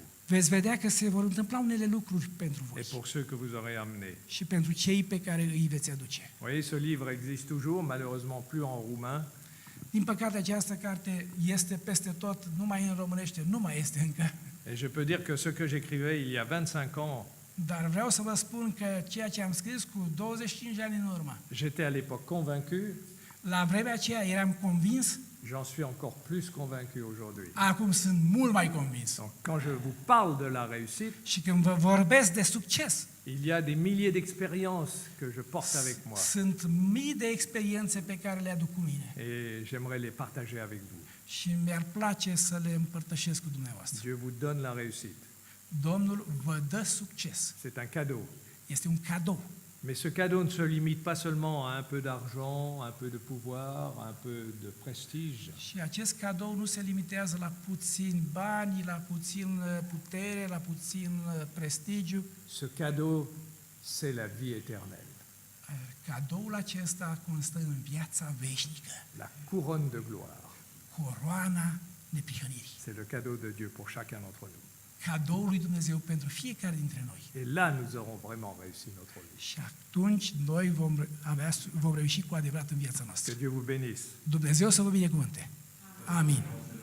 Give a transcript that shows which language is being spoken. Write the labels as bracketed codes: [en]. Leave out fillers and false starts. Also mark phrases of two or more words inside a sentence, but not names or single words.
[ro] veți vedea că se vor întâmpla unele lucruri pentru voi [fr] et pour ceux que vous aurez amenés. [ro] și pentru cei pe care îi veți aduce. [fr] Vous voyez, ce livre existe toujours, malheureusement plus en roumain, [ro] Din păcate, această carte este peste tot, numai în românește, nu mai este încă. [fr] et je peux dire que ce que j'écrivais il y a 25 ans, [ro] Dar vreau să vă spun că ceea ce am scris cu 25 de ani în urmă, [fr] j'étais à l'époque convaincu, [ro] la vremea aceea eram convins, [fr] j'en suis encore plus convaincu aujourd'hui. [ro] acum sunt mult mai convins. [fr] Donc quand je vous parle de la réussite, [ro] Și când vă vorbesc de succes, [fr] il y a des milliers d'expériences que je porte avec moi [ro] sunt mii de experiențe pe care le aduc cu mine [fr] et j'aimerais les partager avec vous. [ro] și mi-ar place să le împărtășesc cu dumneavoastră. [fr] Dieu vous donne la réussite. [ro] Domnul vă dă succes. [fr] C'est un cadeau. [ro] Este un cadou. [fr] Mais ce cadeau ne se limite pas seulement à un peu d'argent, un peu de pouvoir, un peu de prestige. [ro] Și acest cadou nu se limitează la puțin bani, la puțin putere, la puțin prestigiu. [fr] Ce cadeau, c'est la vie éternelle, [ro] Cadoul acesta constă în viața veșnică, [fr] la couronne de gloire. [ro] coroana neprihănirii. [fr] C'est le cadeau de Dieu pour chacun d'entre nous. [ro] Cadoul lui Dumnezeu pentru fiecare dintre noi. [fr] Et là, nous aurons vraiment réussi notre vie. [ro] Și atunci noi vom reuși cu adevărat în viața [fr] Que [ro] noastră. [fr] Dieu vous bénisse. [ro] Dumnezeu să vă binecuvânte. Amin.